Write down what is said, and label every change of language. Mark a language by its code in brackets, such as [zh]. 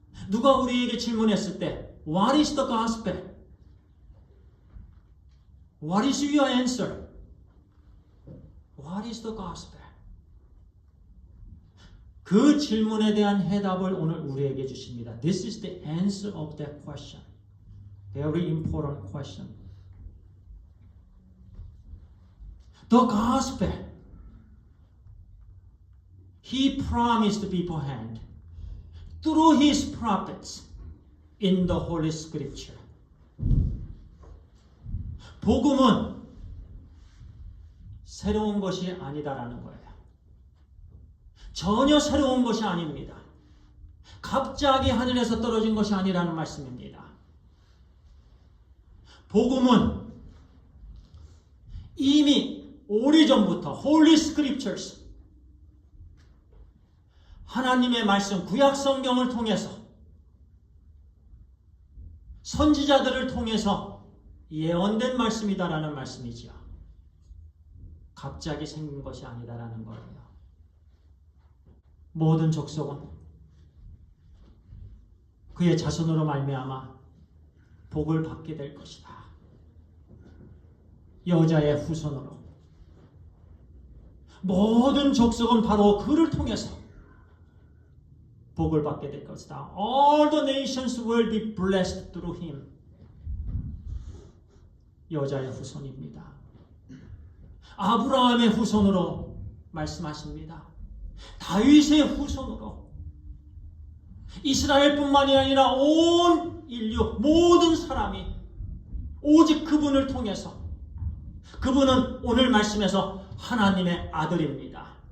[ko] 누가 우리에게 질문했을 때 [en] What is the gospel? What is your answer? What is the gospel? [ko] 그 질문에 대한 해답을 오늘 우리에게 주십니다. [en] This is the answer of that question. Very important question. The gospel. He promised beforehand through his prophets in the Holy Scripture. [ko] 복음은 새로운 것이 아니다라는 거예요. 전혀 새로운 것이 아닙니다. 갑자기 하늘에서 떨어진 것이 아니라는 말씀입니다. 복음은 이미 오래전부터 Holy Scriptures 하나님의 말씀 구약 성경을 통해서 선지자들을 통해서 예언된 말씀이다라는 말씀이지요. 갑자기 생긴 것이 아니다라는 거예요. 모든 족속은 그의 자손으로 말미암아 복을 받게 될 것이다. 여자의 후손으로 모든 족속은 바로 그를 통해서 복을 받게 될 것이다. [en] All the nations will be blessed through him. [ko] 여자의 후손입니다. 아브라함의 후손으로 말씀하십니다. 다윗의 후손으로 이스라엘뿐만이 아니라 온 인류 모든 사람이 오직 그분을 통해서 그분은 오늘 말씀에서 하나님의 아들입니다.